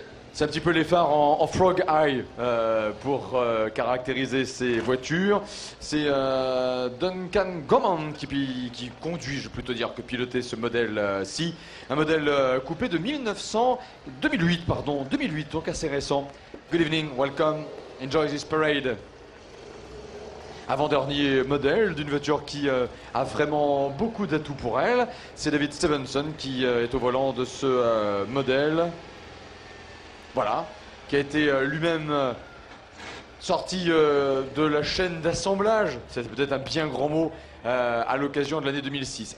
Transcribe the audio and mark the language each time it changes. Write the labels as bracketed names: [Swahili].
[French] C'est un petit peu les phares en frog eye pour caractériser ces voitures. C'est Duncan Goman qui conduit, je peux plutôt dire, que piloter ce modèle-ci. Un modèle coupé de 2008, donc assez récent. [English] Good evening, welcome, enjoy this parade. [French] Avant-dernier modèle d'une voiture qui a vraiment beaucoup d'atouts pour elle. C'est David Stevenson qui est au volant de ce modèle. Voilà, qui a été lui-même sorti de la chaîne d'assemblage, c'est peut-être un bien grand mot, à l'occasion de l'année 2006.